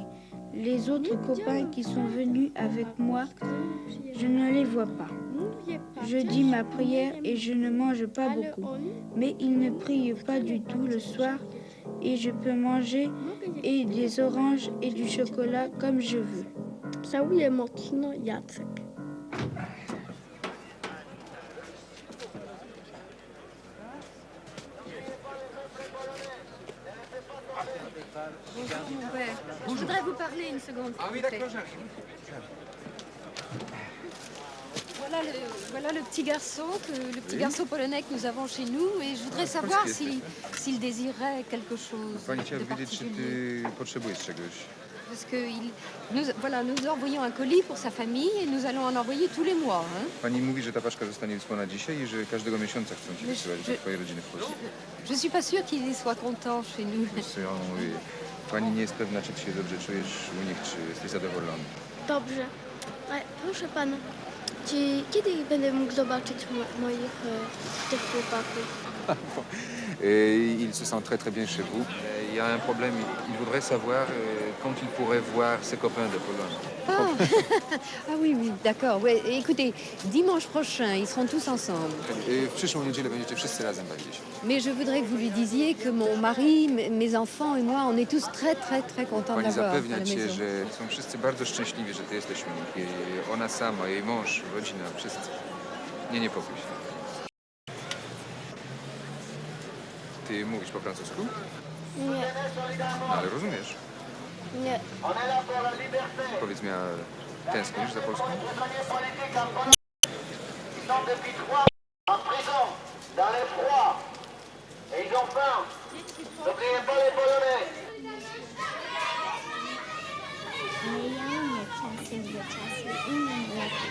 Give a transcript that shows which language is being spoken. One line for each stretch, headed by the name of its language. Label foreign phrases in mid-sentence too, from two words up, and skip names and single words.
French: Les autres copains qui sont venus avec moi, je ne les vois pas. Je dis ma prière et je ne mange pas beaucoup. Mais ils ne prient pas du tout le soir et je peux manger et des oranges et du chocolat comme je veux.
Polish: Całuję mocno, Jacek.
French: Bonjour mon père. Je voudrais vous parler une seconde. Ah oui, d'accord, j'arrive. Voilà le petit garçon, le petit garçon polonais que nous avons chez nous, et je voudrais savoir s'il désirait quelque chose
Polish: Pani chciała
French: de
Polish: wiedzieć, czy
French: particulier.
Polish: ty potrzebujesz czegoś.
French: Parce que nous envoyons un colis pour sa famille et nous allons en envoyer tous les mois. Hein?
Polish: Pani mówi, że ta paczka zostanie wysłana dzisiaj i że każdego miesiąca chcą ci wysyłać do twojej rodziny w Polsce.
French: Je suis pas sûre qu'il soit content chez nous.
Polish: Wiesz co, ja mówię, pani nie jest pewna, czy ty się dobrze czujesz u nich, czy jesteś zadowolony. Dobrze. Proszę pana, kiedy będę mógł zobaczyć moich tych chłopaków?
French: Il se sent très très bien chez vous. Il y a un problème, il voudrait savoir quand il pourrait voir ses copains de Pologne. Ah oui, d'accord. Ouais. Écoutez, dimanche prochain, ils seront tous ensemble.
Polish: W przyszłą niedzielę będziecie wszyscy razem bawić.
French: Mais je voudrais que vous lui disiez que mon mari, mes enfants et moi, on est tous très, très, très contents de
Polish: Pani
French: l'avoir à la
Polish: zapewnia cię,
French: maison.
Polish: że są wszyscy bardzo szczęśliwi, że ty jesteś u nich. I ona sama, jej mąż, rodzina, wszyscy. Nie niepokój się. Ty mówisz po francusku? Nie, Ale rozumiesz. nie. Powiedz mi, a tęsknisz za Polską?
French: En prison, dans le froid. Et ils ont faim. N'oubliez pas les Polonais.
Polish: Ale ja umiem czasy do czasu, umiem jakieś.